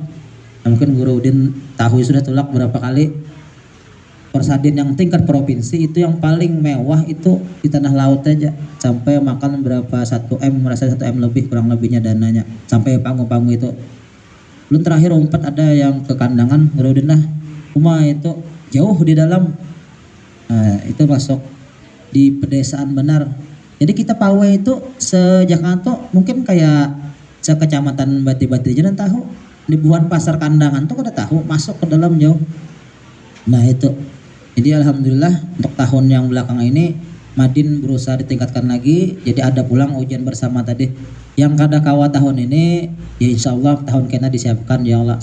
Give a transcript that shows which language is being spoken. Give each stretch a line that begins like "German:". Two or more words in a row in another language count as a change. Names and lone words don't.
Indonesian: Nah, mungkin Guru Udin tahu sudah tulak berapa kali Porsadin yang tingkat provinsi itu yang paling mewah itu di Tanah Laut aja, sampai makan berapa 1M, merasa 1M lebih kurang lebihnya dananya, sampai panggung-panggung itu.
Banjar: Belum terakhir umpat ada yang ke kandangan Guru Udin lah, rumah itu jauh di dalam.
Indonesian: Nah, itu masuk di pedesaan benar.
Banjar: Jadi kita pawe itu sejakarta mungkin kayak sekecamatan Bati-Bati aja tahu. Di buan pasar kandangan tuh kada tahu masuk ke dalam jauh.
Indonesian: Nah itu. Jadi alhamdulillah untuk tahun yang belakang ini Madin berusaha ditingkatkan lagi.
Banjar: Jadi ada pulang ujian bersama tadi. Yang kada kawa tahun ini ya insya Allah tahun kena disiapkan ya Allah.